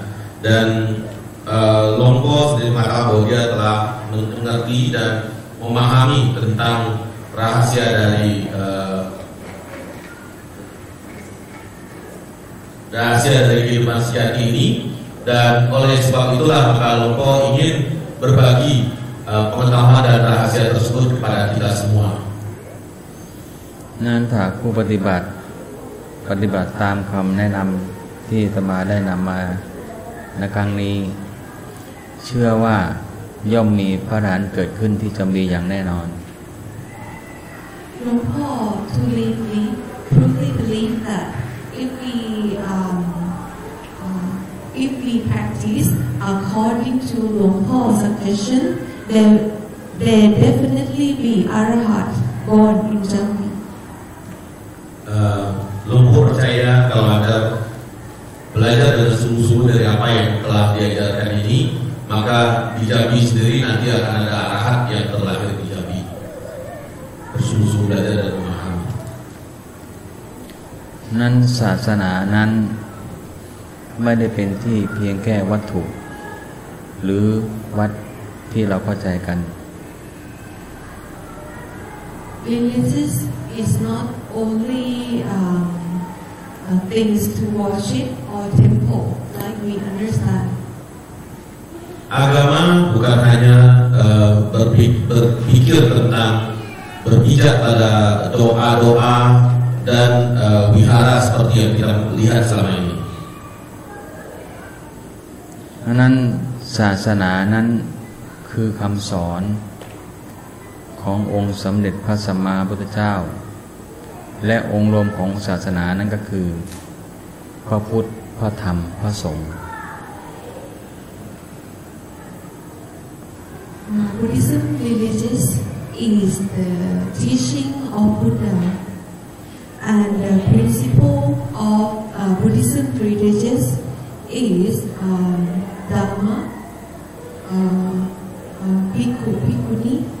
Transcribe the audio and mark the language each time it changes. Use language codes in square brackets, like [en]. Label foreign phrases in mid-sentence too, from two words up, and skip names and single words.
[id] Dan Luang Por sendiri mengatakan bahwa dia telah mengerti dan memahami tentang rahasia dari kehidupan sejati ini, dan oleh sebab itulah maka Luang Por ingin berbagi pengetahuan dan rahasia tersebut kepada kita semua. [th] นั้นถ้าผู้ปฏิบัติตามคำแนะนำที่อาตมาได้นำมาในครั้งนี้เชื่อว่าย่อมมีพระอรหันต์เกิดขึ้นที่จำรีอย่างแน่นอน [en] Luang Por truly believe that if we practice according to Luang Por's suggestion, there definitely be arahat born in Jambi. [id] Luang Por percaya kalau ada belajar dengan sungguh-sungguh dari apa yang telah diajarkan ini, maka di Jambi sendiri nanti akan ada arahat yang terlahir di Jambi. Bersungguh-sungguh belajar dan memahami. [th] นั้นศาสนานั้นไม่ได้เป็นที่เพียงแค่วัตถุหรือวัดที่เราเข้าใจกัน [en] Religious is not only things to worship or temple like we understand. [id] Agama bukan hanya berpikir tentang berpijak pada doa-doa dan wihara seperti yang kita lihat selama ini. [th] ดังนั้นศาสนานั้นคือคำสอนขององค์สมเด็จพระสัมมาสัมพุทธเจ้าและองค์รวมของศาสนานั้นก็คือพระพุทธพระธรรมพระสงฆ์ [en] Buddhism religious is the teaching of Buddha, and the principle of Buddhism religious is Dhamma, Bhikkhu, Bhikkhuni,